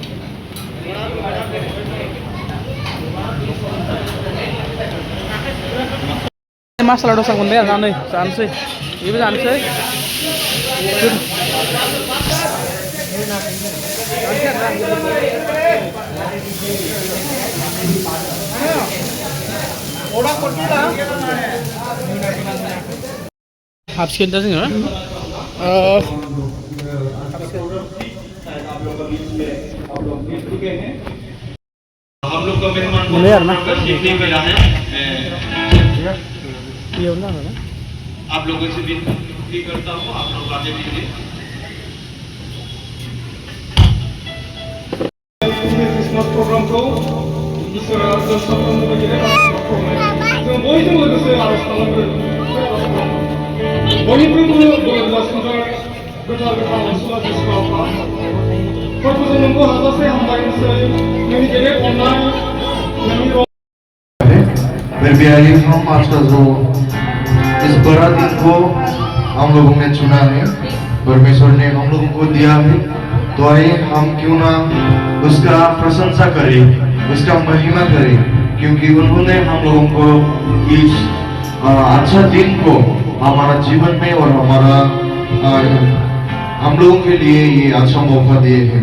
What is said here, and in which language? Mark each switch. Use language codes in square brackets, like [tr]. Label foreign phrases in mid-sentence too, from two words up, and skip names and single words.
[brx] मासाला दसा मोनबाय आरोना नै जानोसै बेबो जानोसै हाबसिगोन दा जोङो मोनबाय आरोना [hi] आप लोगों से विनती करता हूँ आप लोग आगे दीजिए [en] Christmas program [brx] को इसोरा जों साफ्रोमबो बायदिनो जों बयजों लोगोसे आरज खालामो बयनिख्रुइबो गोथार गोथार अनसुला जिसुखौ गथ'जों नोंखौ हाजासे हामबायनोसै नोंनि गेदेर अननाय नोंनि [hi] बेरबियारि हम आज का जो इस बड़ा दिन को हम लोगों ने चुना है, परमेश्वर ने हम लोगों को दिया है, तो आइए हम क्यों ना उसका प्रशंसा करें, उसका महिमा करें, क्योंकि उन्होंने हम लोगों को इस अच्छा दिन को हमारा जीवन में और हमारा हम लोगों के लिए ये अच्छा मौका दिए हैं।